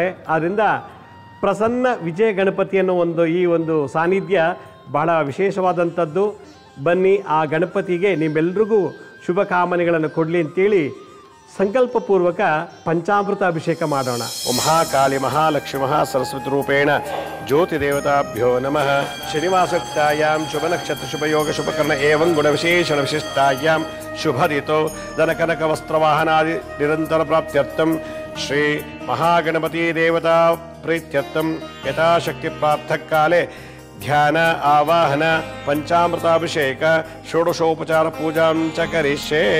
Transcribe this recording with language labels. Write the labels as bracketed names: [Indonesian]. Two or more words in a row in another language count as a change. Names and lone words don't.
[Kannada] ಆದ್ದರಿಂದ ಪ್ರಸನ್ನ ವಿಜಯ ಗಣಪತಿ ಅನ್ನೋ ಈ ಒಂದು ಸಾನ್ನಿಧ್ಯ ಬಹಳ ವಿಶೇಷವಾದಂಥದ್ದು. ಬನ್ನಿ, ಆ ಗಣಪತಿಗೆ ನಿಮ್ಮೆಲ್ರಿಗೂ ಶುಭ ಕಾಮನೆಗಳನ್ನು ಕೊಡಲಿ ಅಂತೇಳಿ ಸಂಕಲ್ಪಪೂರ್ವಕ ಪಂಚಾಮೃತ ಅಭಿಷೇಕ ಮಾಡೋಣ. [Sanskrit] ಮಹಾಕಾಳಿ ಮಹಾಲಕ್ಷ್ಮಿ ಮಹಾಸರಸ್ವತಿ ರೂಪೇಣ ಜ್ಯೋತಿ ದೇವತಾಭ್ಯೋ ನಮಃ. ಶನಿವಾಸಕ್ತಾಯಾಂ ಶುಭ ನಕ್ಷತ್ರ ಶುಭಯೋಗ ಶುಭಕರ್ಣ ಏವಂ ಗುಣ ವಿಶೇಷಣ ವಿಶಿಷ್ಟಾಯಾಂ ಶುಭರಿತೋ ಧನಕನಕ ವಸ್ತ್ರವಾಹನಾದಿ ನಿರಂತರ ಪ್ರಾಪ್ತ್ಯರ್ಥಂ ಶ್ರೀ ಮಹಾಗಣಪತಿ ದೇವತಾ ಪ್ರೀತ್ಯರ್ಥಂ ಯಥಾಶಕ್ತಿ ಪ್ರಾರ್ಥಕಾಲೆ ಧ್ಯಾನ, ಆವಾಹನ, ಪಂಚಾಮೃತಾಭಿಷೇಕ, ಷೋಡಶೋಪಚಾರ ಪೂಜಾಂ ಚ ಕರಿಷ್ಯೆ.